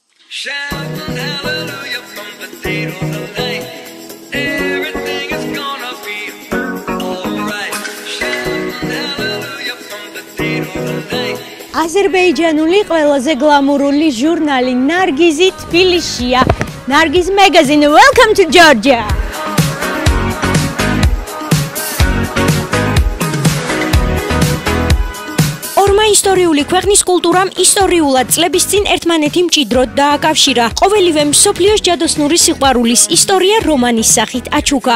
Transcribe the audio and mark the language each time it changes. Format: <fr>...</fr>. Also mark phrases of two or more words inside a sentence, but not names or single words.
<en>Shouting hallelujah from the day to the night. Everything is gonna be alright. Shouting hallelujah from the day to the night.</en> <ka>აზერბაიჯანული ყველაზე გლამურული ჟურნალი ნარგიზი თბილისშია.</ka> <en>Nargiz Magazine, welcome to Georgia.</en> <ka>ისტორიული ქვეყნის კულტურამ ისტორიულად წლების წინ ერთმანეთი მჭიდროდ დააკავშირა. ყოველივე მსოფლიოს ჯადოსნური სიყვარულის ისტორია რომანის სახით აჩუქა.</ka>